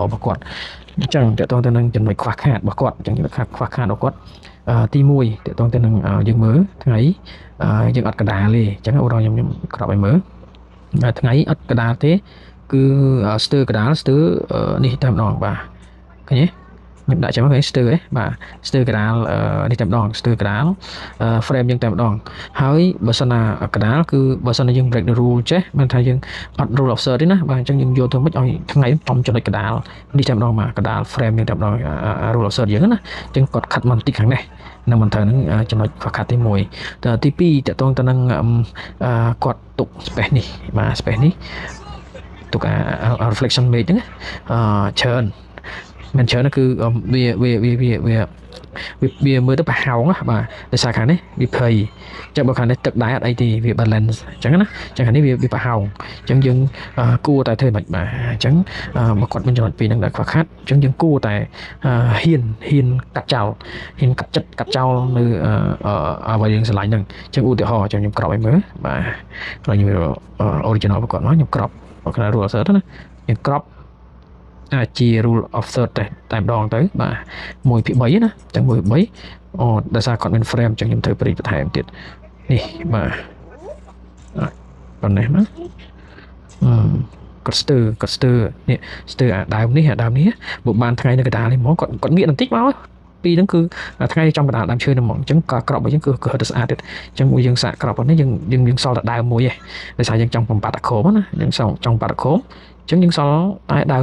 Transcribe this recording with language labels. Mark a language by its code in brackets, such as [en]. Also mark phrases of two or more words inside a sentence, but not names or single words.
[km] របស់គាត់អញ្ចឹងតើតើទៅនឹងចំណុចខ្វះខាតរបស់គាត់អញ្ចឹងខ្វះខាតរបស់គាត់ទី1តើតើទៅនឹងយើងមើលថ្ងៃយើងអត់កដាលទេអញ្ចឹងឧទាហរណ៍ខ្ញុំក្របឲ្យមើលថ្ងៃអត់ក ដាលទេគឺស្ទើរកដាលស្ទើរនេះតែម្ដងបាទឃើញទេខ្ញុំដាក់ចាំមកឃើញស្ទើរទេបាទស្ទើរកដាលនេះតែម្ដងស្ទើរកដាល frame យើង តែម្ដងហើយបើសិនណាកដាលគឺបើសិនណាយើង [en] break the rule [km] ចេះមិនថាយើងអត់ [en] rule of third [km] ទេណាបាទអញ្ចឹងយើងយកទៅមិនឲ្យថ្ងៃចំចំណុចកដាលនេះតែម្ដងបាទកដាល frame យើងតែម្ដង [en] rule of third [km] យើងណាអញ្ចឹងគាត់ខាត់មកបន្តិចខាងនេះនឹងមិនត្រូវនឹងចំណុចខ្វះខាតទី1ទី2តកតងទៅនឹងគាត់ទុក space នេះបាទ space នេះទុក [en] reflection image [km] ហ្នឹងច្រើនមិនច្រើនគឺ វាមើលទៅប្រហោងបាទដោយសារខាងនេះវាភ័យអញ្ចឹងបើខាងនេះទឹកដែរអត់អីទេវា balance អញ្ចឹងណាអញ្ចឹងខាងនេះវាប្រហោងអញ្ចឹង យើងគួរតែធ្វើមិនបាទអញ្ចឹងបើគាត់មានចំណុចពីរហ្នឹងដែលខ្វះខាតអញ្ចឹងយើងគួរតែហ៊ានកាត់ចោលហ៊ានកាត់ចិត្តកាត់ចោលនៅអ្វីយើងឆ្លាញ់ហ្នឹងអញ្ចឹងឧទាហរណ៍ខ្ញុំក្របឲ្យមើលបាទkalauខ្ញុំ original របស់គាត់មកខ្ញុំក្របគាត់ [en] rule of third [km] ណាខ្ញុំក្របជា [en] rule of third [km] តែម្ដងទៅបាទ1/3ណាចឹង1/3អូដោយសារគាត់មាន frame ចឹងខ្ញុំធ្វើព្រីបន្ថែមទៀតនេះបាទប៉ុណ្ណេះណា គាត់ស្ទើរនេះស្ទើរដើមនេះបើបានថ្ងៃនៅកណ្ដាលនេះហ្មងគាត់ងាកបន្តិចមកពីហ្នឹងគឺថ្ងៃចំកណ្ដាលដើមឈើហ្នឹងហ្មងអញ្ចឹងក៏ក្របរបស់យើងគឺទៅស្អាតទៀតអញ្ចឹងមួយយើងសាកក្របរបស់នេះយើងសល់តែដើមមួយឯងដោយសារយើងចង់បំបត្តិអាខោមណាយើងចង់បំបត្តិអាខោមអញ្ចឹងយើងសល់តែដើម